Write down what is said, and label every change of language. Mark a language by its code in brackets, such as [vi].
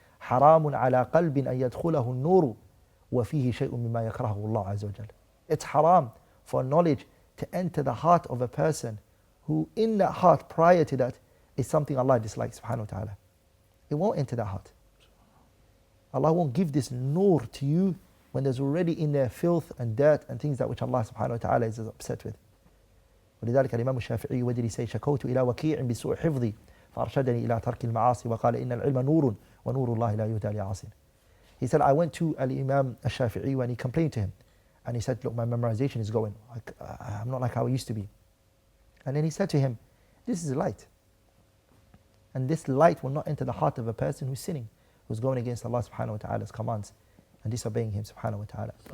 [ar] حرام على قلب أن يدخله النور وفيه شيء مما يكرهه الله عز وجل. [en] It's haram for knowledge to enter the heart of a person who in that heart prior to that is something Allah dislikes subhanahu wa ta'ala. It won't enter that heart. Allah won't give this nur to you when there's already in there filth and dirt and things that which Allah subhanahu wa ta'ala is upset with. [ar] ولذلك الإمام الشافعي ودري say شكوت إلى وكيع بسوء حفظي فأرشدني إلى ترك المعاصي وقال إن العلم نور ونور الله لا يهدى لعاصٍ. [en] He said, I went to Al-Imam al-Shafi'i when he complained to him. And he said, look, my memorization is going. I'm not like how I used to be. And then he said to him, this is light. And this light will not enter the heart of a person who's sinning, who's going against Allah subhanahu wa ta'ala's commands and disobeying Him subhanahu wa ta'ala.